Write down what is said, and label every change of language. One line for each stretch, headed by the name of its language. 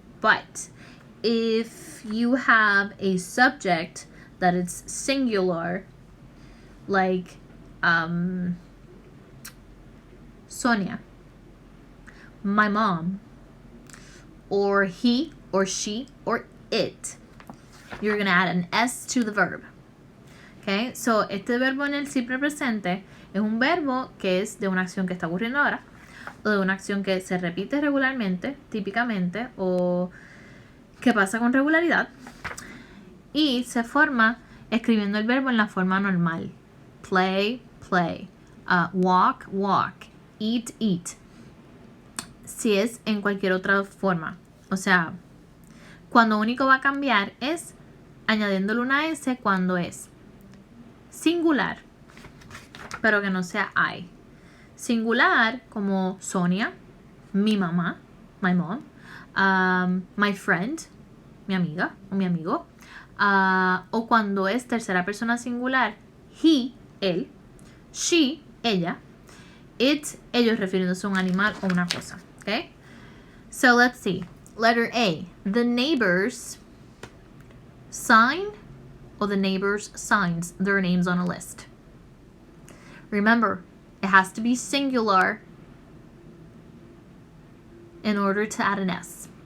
English: But if you have a subject that is singular, like Sonia, my mom, or he, or she, or it, you're going to add an S to the verb.
Spanish: Okay, so este verbo en el simple presente es un verbo que es de una acción que está ocurriendo ahora, o de una acción que se repite regularmente, típicamente, o que pasa con regularidad, y se forma escribiendo el verbo en la forma normal.
English: Play, play. Walk, walk. Eat, eat.
Spanish: Si es en cualquier otra forma. O sea, cuando único va a cambiar es añadiéndole una S cuando es singular, pero que no sea I. Singular como Sonia, mi mamá,
English: my mom, my friend,
Spanish: mi amiga o mi amigo, o cuando es tercera persona singular,
English: he,
Spanish: él,
English: she,
Spanish: ella,
English: it,
Spanish: ellos refiriéndose a un animal o una cosa.
English: Okay? So let's see. Letter A. The neighbors sign, or the neighbors signs their names on a list. Remember, it has to be singular in order to add an S.